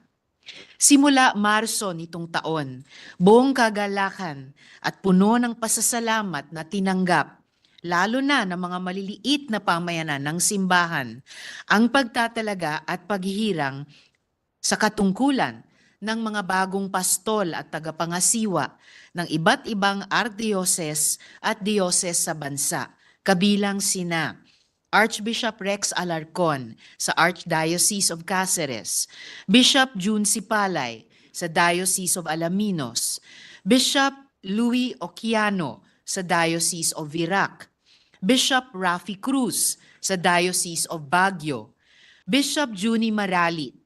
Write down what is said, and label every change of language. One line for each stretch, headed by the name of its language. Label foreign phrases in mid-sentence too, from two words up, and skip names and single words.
Filipino: Simula Marso nitong taon, buong kagalakan at puno ng pasasalamat na tinanggap lalo na ng mga maliliit na pamayanan ng simbahan, ang pagtatalaga at paghihirang sa katungkulan ng mga bagong pastol at tagapangasiwa ng iba't ibang archdiocese at diocese sa bansa, kabilang sina Archbishop Rex Alarcon sa Archdiocese of Cáceres, Bishop 𝗕𝗓𝗓𝗛𝗚 sa Diocese of Alaminos, Bishop Louis Oquiano sa Diocese of Virac, Bishop Rafi Cruz sa Diocese of Baguio, Bishop Juni Maralit